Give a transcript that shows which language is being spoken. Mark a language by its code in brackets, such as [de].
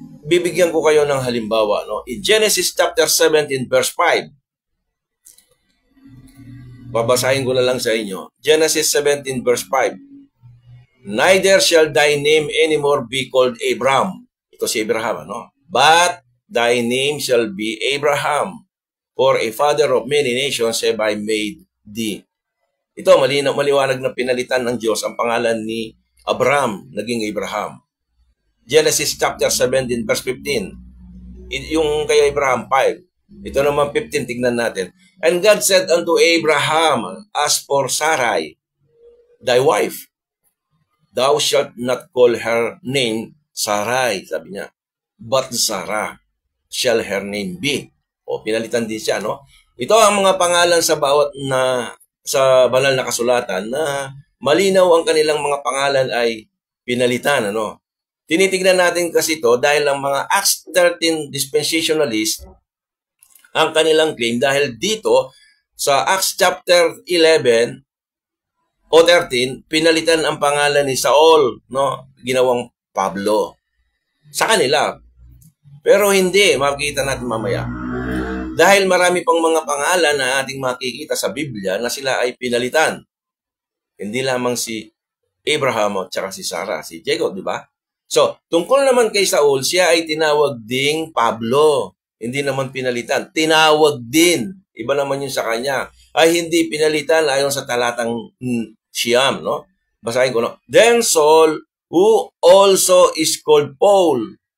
[tl] Bibigyan ko kayo ng halimbawa, no? [en] In Genesis chapter 17 verse 5. [tl] Babasahin ko na lang sa inyo. Genesis 17 verse 5. [en] Neither shall thy name anymore be called Abram. [tl] Ito si Abraham, no? [en] But thy name shall be Abraham, for a father of many nations have I made thee. [tl] Ito, maliwanag na pinalitan ng Diyos ang pangalan ni Abraham, naging Abraham. Genesis chapter 17 verse 15. Yung kay Abraham 5. Ito naman 15, tignan natin. [en] And God said unto Abraham, as for Sarai, thy wife, thou shalt not call her name Sarai, [tl] sabi niya, [en] but Sarah shall her name be. [tl] O, pinalitan din siya, no? Ito ang mga pangalan sa bawat sa banal na kasulatan na malinaw ang kanilang mga pangalan ay pinalitan, ano? Tinitignan natin kasi ito dahil ang mga Acts 13 dispensationalists ang kanilang claim dahil dito sa Acts chapter 11 o 13, pinalitan ang pangalan ni Saul, no? Ginawang Pablo. Sa kanila. Pero hindi, makikita natin mamaya. Dahil marami pang mga pangalan na ating makikita sa Biblia na sila ay pinalitan. Hindi lamang si Abraham at saka si Sarah, si Jacob, di ba? So, tungkol naman kay Saul, siya ay tinawag ding Pablo. Hindi naman pinalitan. Tinawag din. Iba naman yun sa kanya. Ay hindi pinalitan ayon sa talatang Siyam, no? Basahin ko, no? [en] Then Saul, who also is called Paul.